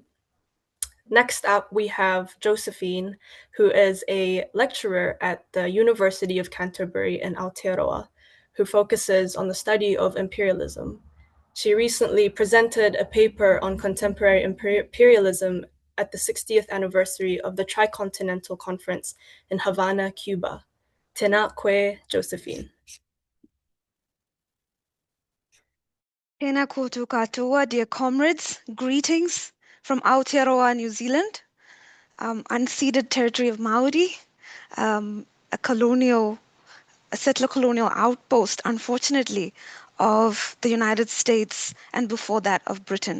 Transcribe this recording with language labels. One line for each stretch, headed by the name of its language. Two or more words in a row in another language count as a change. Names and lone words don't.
English: Next up, we have Josephine, who is a lecturer at the University of Canterbury in Aotearoa, who focuses on the study of imperialism. She recently presented a paper on contemporary imperialism at the 60th anniversary of the Tricontinental Conference in Havana, Cuba.
Māori: Tēnā koe, Josephine. Tēnā koutou katoa,
English: dear comrades, greetings from Aotearoa, New Zealand, unceded territory of Maori, a settler colonial outpost, unfortunately, of the United States and before that of Britain.